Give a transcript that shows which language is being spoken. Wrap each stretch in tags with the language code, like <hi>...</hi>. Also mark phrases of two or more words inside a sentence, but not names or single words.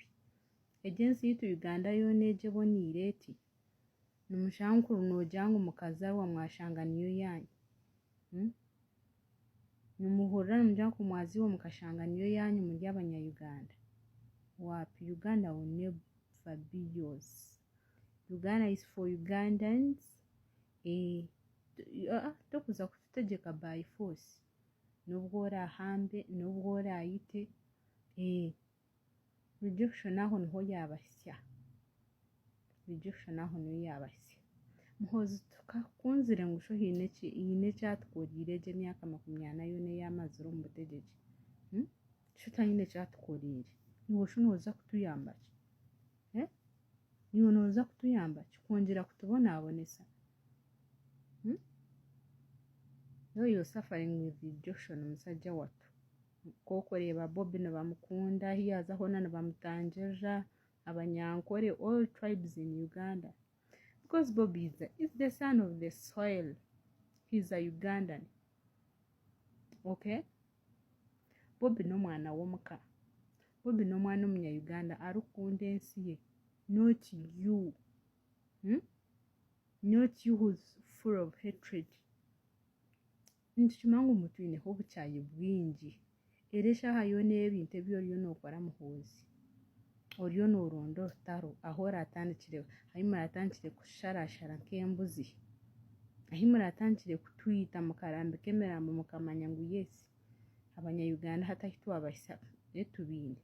<nyn>Egi ensi yitu Uganda yoona egi eboniire eti, nimushanga nkuru noogira ngu mukazarwa mwashanga niyo yanyu, nimuhurira nimugira ngu mwaziiwe mukashanga niyo yanyu muri abanya-Uganda.</nyn> <en>Waapi, Uganda will never be yours. Uganda is for Ugandans.</en> <nyn>Tokuza kututegeka</nyn> <en>by force,</en> <nyn>nubwo orahambe, nubwo orayite. Rejection aho niho yabasya, Muhoozi tukakunzire ngu sho hiine ekyatukoriire egi emyaka 40 yoona eyamazire omu butegyeki, sho taine ekyatukoriire, niwe sho nooza kutuyamba ki? Niwe nooza kutuyamba ki? Kwongera kutubonaabonesa?</nyn> <en>You're suffering with rejection,</en> <nyn>musajja watu. Kokureeba Bobby nibamukunda, hiyaza hoona nibamutangirira, abanyankore,</nyn> <en>all tribes in Uganda. Because Bobby is the son of the soil. He's a Ugandan. Okay?</en> <nyn>Bobby n'omwana w'omuka. Bobby n'omwana omunya-Uganda arikukunda ensi ye.</nyn> <en>Not you. Not you who's full of hatred.</en> <nyn>Nitukimanya ngu mutwineho obukyayi bwingi. Era eshaaha yoona ebintu ebi oriyo nookora Muhoozi, oriyo nooronda orutaro aho oratandikire, ahi muratandikire kusharashara nk'embuzi, ahi muratandikire kutwita mukarambika emirambo mukamanya ngu yes, abanya-Uganda hatahi twabahisa tubiine.</nyn>